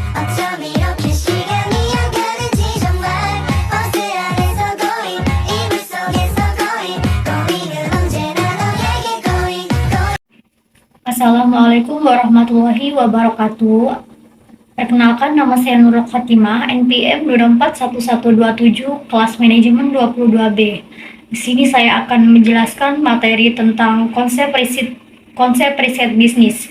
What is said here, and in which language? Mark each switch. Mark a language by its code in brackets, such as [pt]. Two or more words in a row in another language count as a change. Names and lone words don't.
[ko] 어쩜 이렇게 시간이 안 가는지 정말 버스 안에서 고인 이불 속에서 고인 고인은 언제나 너에게 고인 [ar] السلام عليكم ورحمة الله وبركاته. [id] Perkenalkan, nama saya Nurul Khatimah, NPM 241127, kelas manajemen 22B. Di sini saya akan menjelaskan materi tentang konsep riset bisnis.